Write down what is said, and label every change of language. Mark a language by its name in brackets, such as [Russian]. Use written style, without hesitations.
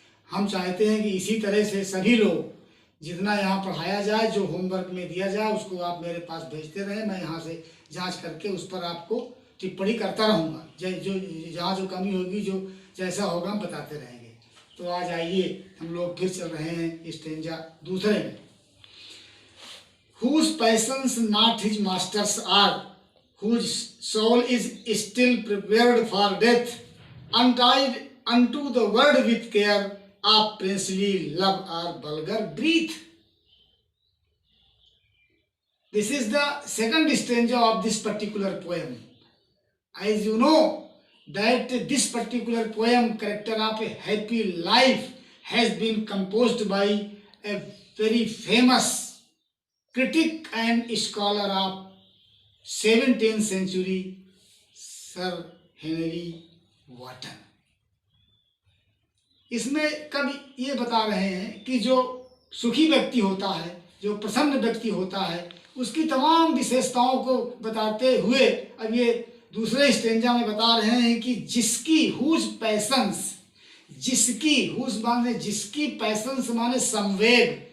[Hindi] हम चाहते हैं कि इसी तरह से सभी लोग जितना यहाँ पढ़ाया जाए, जो होमवर्क में दिया जाए उसको आप मेरे पास भेजते रहें। मैं यहाँ से जांच करके उस पर आपको टिप्पणी करता रहूँगा। जो जहाँ जो कमी होगी, जो जैसा होगा हम बताते रहेंगे। तो आज आइए हम लोग फिर चल रहे हैं स्टेंजा दूसरे में। [English] Whose passions not his masters are, whose soul is still prepared for death, untied unto the word with care of princely love or vulgar breath. This is the second stanza of this particular poem. As you know that this particular poem, Character of a Happy Life, has been composed by a very famous critic and scholar of 17th century, Sir Henry Wotton. [Hindi] इसमें कवि ये बता रहे हैं कि जो सुखी व्यक्ति होता है, जो प्रसन्न व्यक्ति होता है, उसकी तमाम विशेषताओं को बताते हुए अब ये दूसरे स्टेंजा में बता रहे हैं कि जिसकी [English] whose passions, [Hindi] जिसकी हुज माने जिसकी, पैशंस माने संवेग,